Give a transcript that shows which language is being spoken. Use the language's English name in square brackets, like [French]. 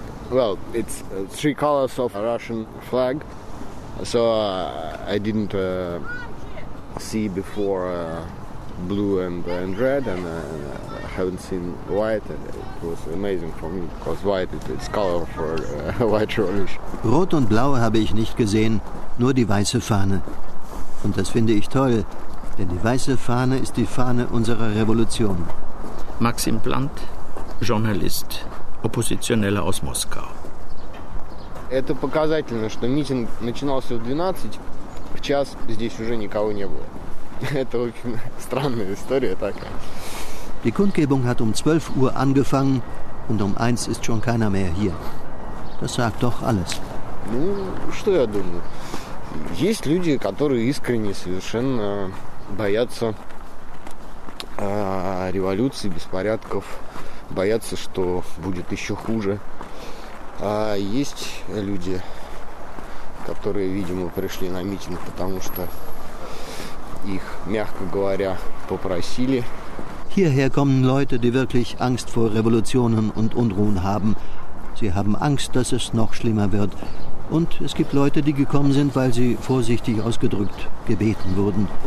[English] well, it's three colors of a Russian flag. So I didn't see before blue and red and haven't seen white. It was amazing for me because white is the color for white revolution. [German] Rot und blau habe ich nicht gesehen, nur die weiße Fahne. Und das finde ich toll, denn die weiße Fahne ist die Fahne unserer Revolution. Maxim Plant, Journalist, Oppositioneller aus Moskau. [Russian] Это показательно, что митинг начинался в 12, в час здесь уже никого не было. Это очень странная история такая. [German] Die Kundgebung hat um 12 Uhr angefangen und um 1 ist schon keiner mehr hier. Das sagt doch alles. [Russian] Ну, что я думаю? Есть люди, которые искренне совершенно боятся революции, беспорядков, боятся, что будет еще хуже. А есть люди, которые, видимо, пришли на митинг, потому что их, мягко говоря, попросили. [German] Hierher kommen Leute, die wirklich Angst vor Revolutionen und Unruhen haben. Sie haben Angst, dass es noch schlimmer wird. Und es gibt Leute, die gekommen sind, weil sie, vorsichtig ausgedrückt, gebeten wurden.